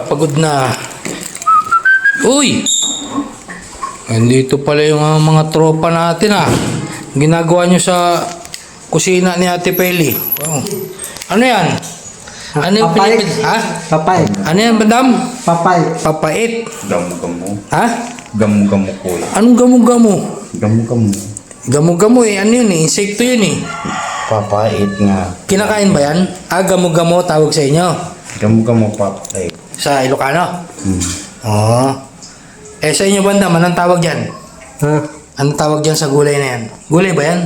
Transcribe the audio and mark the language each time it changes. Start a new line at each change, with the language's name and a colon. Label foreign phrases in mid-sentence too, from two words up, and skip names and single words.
Filipino: Pagod na. Uy! Andito pala yung mga tropa natin Ginagawa nyo sa kusina ni Ate Peli. Wow. Ano yan? Ano yung Papay. Pilipin? Ha? Papay. Ano yan, bandam? Papay. Papait. Gamu-gamu. Ha? Gamu-gamu ko. Anong gamo-gamo? Gamu-gamu. Gamo-gamo ano yun Insekto yun Papait nga. Kinakain ba yan? Gamo-gamo tawag sa inyo? Gamu-gamu papait. Sa Ilocano? Hmm. Oo. Sa inyo bandam, anong tawag dyan? Ha? Anong tawag dyan sa gulay na yan? Gulay ba yan?